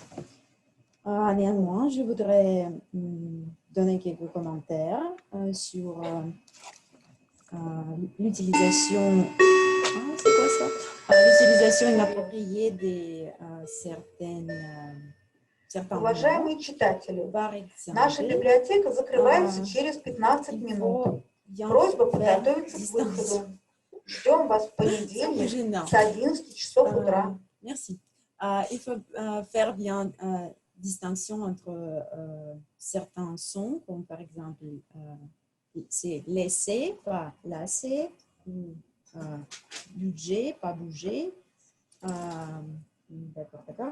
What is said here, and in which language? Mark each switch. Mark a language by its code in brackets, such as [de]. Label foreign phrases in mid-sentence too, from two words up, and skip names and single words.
[fr] Néanmoins, je voudrais donner quelques commentaires sur l'utilisation l'utilisation inappropriée de certains [ru] Уважаемые читатели, наша библиотека закрывается через 15 минут. Просьба подготовиться к выходу. Ждем вас в понедельник с 11 часов утра. [fr] Merci. Il faut faire bien distinction entre certains sons, comme par exemple, c'est laisser, pas lasser, ou bouger, pas bouger. D'accord.